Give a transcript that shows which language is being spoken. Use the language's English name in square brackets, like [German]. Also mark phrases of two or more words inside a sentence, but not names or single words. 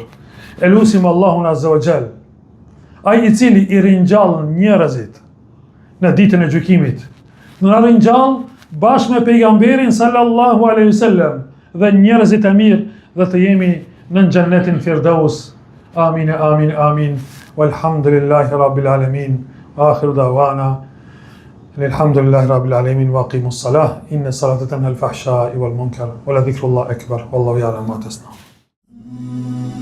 [Albanian] Elusim Allahun [Arabic] عز وجل, [Albanian] ai I cili I ringjall njerëzit në ditën e gjykimit. Në ringjall bashkë me pejgamberin [Arabic] صلى الله عليه وسلم [Albanian] dhe njerëzit e mirë dhe të jemi në xhennetin Firdaus. Amin, amin, amin. [Arabic] والحمد لله رب العالمين. آخر دعوانا الحمد لله رب العالمين وأقم الصلاة. إن الصلاة تنهى عن الفحشاء والمنكر ولذكر الله أكبر. والله يعلم ما تصنعون.